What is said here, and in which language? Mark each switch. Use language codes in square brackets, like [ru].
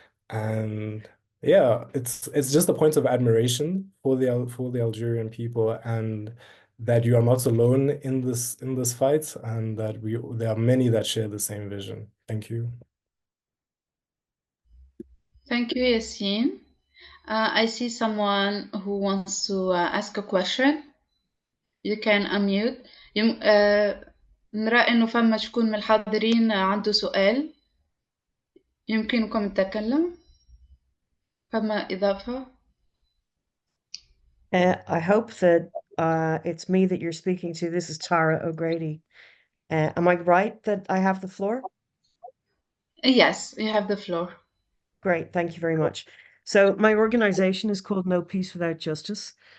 [en] And yeah, it's just a point of admiration for the Algerian people, and that you are not alone in this fight, and that there are many that share the same vision. Thank you. Thank you, Yassin. I see someone who wants to ask a question. You can unmute. [ar] نرى إنه فما شكون من الحاضرين عنده سؤال يمكنكم التكلم. فما إضافة. [en] I hope that it's me that you're speaking to. This is Tara O'Grady. Am I right that I have the floor? Yes, you have the floor. Great, thank you very much. So my organization is called No Peace Without Justice.